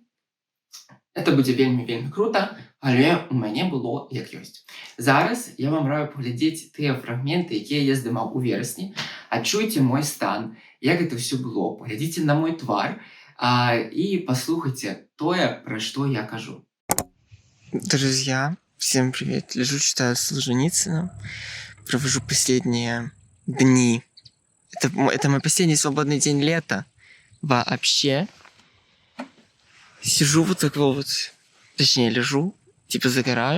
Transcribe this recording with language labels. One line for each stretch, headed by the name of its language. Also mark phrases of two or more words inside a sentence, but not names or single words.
Belarusian: Это будзе вельмі крута, але у мяне было як ёсць. Зараз я вам раю паглядзець тыя фрагменты, якія я здымаў у верасні. Адчуйце мой стан, як гэта ўсё было. Паглядзіце на мой твар і паслухайце тое, пра што я кажу.
Russian: Друзья, всем привет. Лежу, читаю Солженицына. Провожу последние дни. Это мой последний свободный день лета. Вообще. Сижу вот такого вот, точнее лежу, типа загораю.